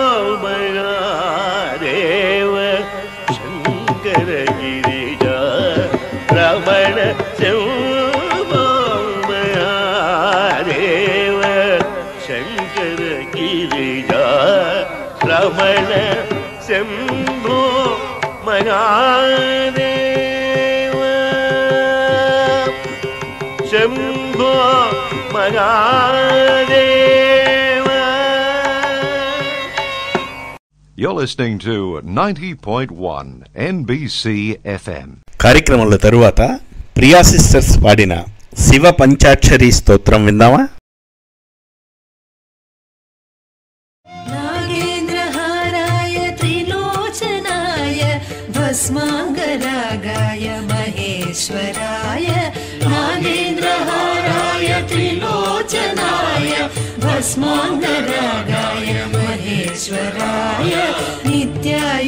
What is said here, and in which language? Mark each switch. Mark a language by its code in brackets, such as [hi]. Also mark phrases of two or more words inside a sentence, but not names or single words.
[sa] महादेव शंकर गिरिजा रमण शंभो महादेव शंकर गिरिजा रमण शंभो महादेव शंभो महादेव. [en] You're listening to 90.1 NBC FM. [te] కార్యక్రమంలో తరువాత ప్రియా సిస్టర్స్ పాడిన శివ పంచాక్షరి స్తోత్రం విందామా? [sa] नागेन्द्रहाराय त्रिलोचनाय भस्माङ्गरागाय महेश्वराय नागेन्द्रहाराय त्रिलोचनाय भस्माङ्गरागाय महेश्वराय नित्याय